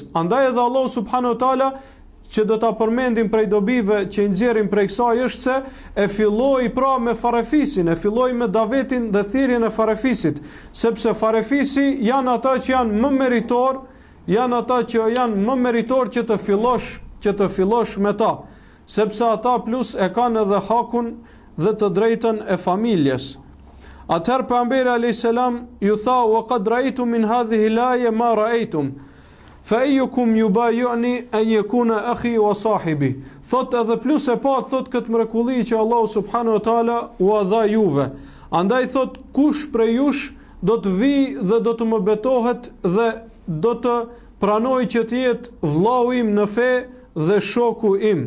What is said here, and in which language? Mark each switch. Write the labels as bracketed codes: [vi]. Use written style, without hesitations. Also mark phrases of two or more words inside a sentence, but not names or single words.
[sq] Andaj edhe Allah [ar] سبحانه وتعالى, [sq] që do ta përmendim prej dobive që i nxjerrin prej kësaj, është se e filloi pra me farefisin, e filloi me davetin dhe thirrjen e farefisit, sepse farefisi janë ata që janë më meritor, që të fillosh me ta, sepse ata plus e kanë edhe hakun dhe të drejtën e familjes. Atëherë pejgamberi [ar] عليه السلام [sq] ju tha: [ar] "وقد رأيت من هذه الآية ما رأيتم فأيكم يبايعني أن يكون أخي وصاحبي." [sq] Thot edhe plus e pa, thot këtë mrekulli që Allahu [ar] سبحانه وتعالى [sq] u dha juve. Andaj thot kush prej jush do të vi dhe do të më betohet dhe do të pranoj që të jetë vllau im në fe dhe shoku im.